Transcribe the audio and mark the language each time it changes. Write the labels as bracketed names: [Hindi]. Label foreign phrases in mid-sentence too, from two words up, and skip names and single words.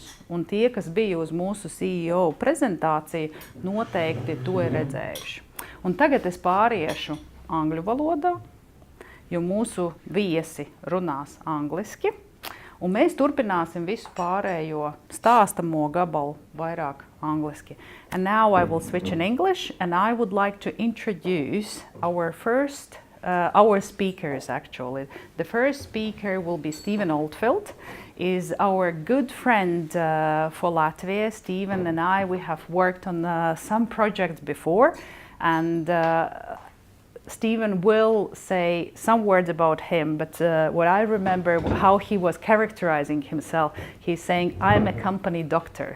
[Latvian] Un tie, kas bija uz mūsu CEO prezentāciju, noteikti to ir redzējuši. Un tagad es pāriešu angļu valodā, jo mūsu viesi runās angliski. Un mēs turpināsim visu pārējo stāstamo gabalu vairāk angliski. [English] And now I will switch in English, and I would like to introduce our speakers, actually. The first speaker will be Stephen Oldfield, is our good friend for Latvia. Stephen and I, we have worked on some projects before, and Stephen will say some words about him, but what I remember how he was characterizing himself, he's saying, I'm a company doctor.